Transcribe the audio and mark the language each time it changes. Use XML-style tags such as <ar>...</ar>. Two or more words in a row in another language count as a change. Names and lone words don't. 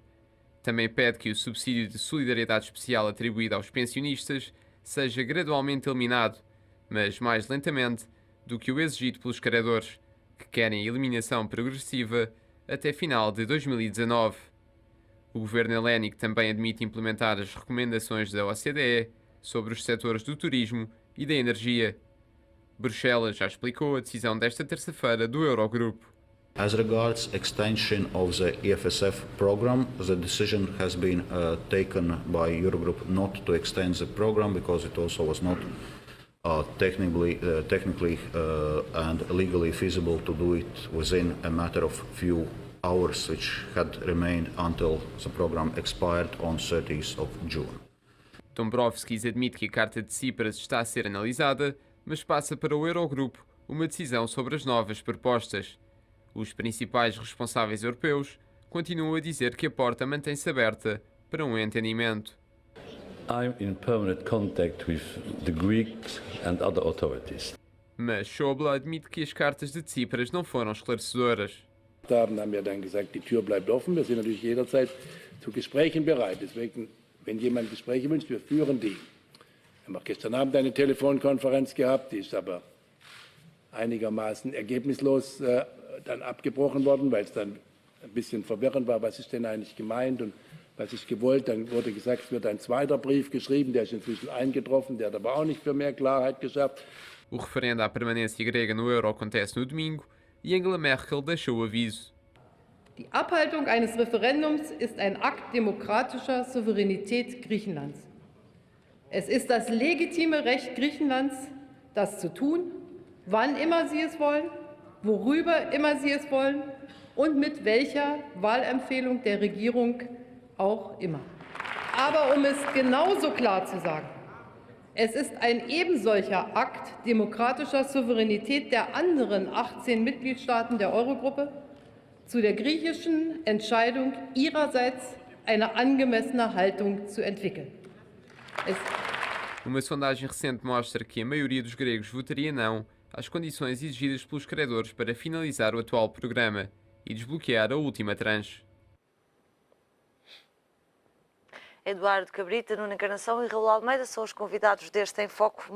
<pt>Também pede que o subsídio de solidariedade especial atribuído aos pensionistas seja gradualmente eliminado, mas mais lentamente do que o exigido pelos credores, que querem a eliminação progressiva até final de 2019. O governo helénico também admite implementar as recomendações da OCDE sobre os setores do turismo e da energia. Bruxelas já explicou a decisão desta terça-feira do Eurogrupo.</pt> <en>As regards extension of the EFSF program, the decision has been taken by Eurogroup not to extend the program because it also was not technically and legally feasible to do it within a matter of few hours, which had remained until the program expired on 30th of June.</en> <pt>Dombrovskis admite que a carta de Tsipras está a ser analisada, mas passa para o Eurogrupo uma decisão sobre as novas propostas. Os principais responsáveis europeus continuam a dizer que a porta mantém-se aberta para um entendimento.</pt> <en>I'm in permanent contact with the Greeks and other authorities.</en> <pt>Mas Schäuble admite que as cartas de Tsipras não foram esclarecedoras.</pt> <de>Haben ja dann gesagt, die Tür bleibt offen. Wir sind natürlich jederzeit zu Gesprächen bereit. Deswegen, wenn jemand Gespräche wünscht, wir führen die. Wir haben auch gestern Abend eine Telefonkonferenz gehabt, die ist aber einigermaßen ergebnislos dann abgebrochen worden, weil es dann ein bisschen verwirrend war, was ist denn eigentlich gemeint und was ist gewollt. Dann wurde gesagt, es wird ein zweiter Brief geschrieben, der ist inzwischen eingetroffen, der hat aber auch nicht für mehr Klarheit geschafft.</de> <pt>O referendo à permanência grega no euro acontece no domingo e Angela Merkel deixou o aviso.</pt> <de>Die Abhaltung eines Referendums ist ein Akt demokratischer Souveränität Griechenlands. Es ist das legitime Recht Griechenlands, das zu tun, wann immer sie es wollen, worüber immer sie es wollen und mit welcher Wahlempfehlung der Regierung auch immer. Aber um es genauso klar zu sagen, es ist ein ebensolcher Akt demokratischer Souveränität der anderen 18 Mitgliedstaaten der Eurogruppe, zu der griechischen Entscheidung ihrerseits eine angemessene Haltung zu entwickeln.</de> <pt>Uma sondagem recente mostra que a maioria dos gregos votaria não às condições exigidas pelos credores para finalizar o atual programa e desbloquear a última tranche. Eduardo Cabrita, Nuno Encarnação e Raul Almeida são os convidados deste Em Foco.</pt>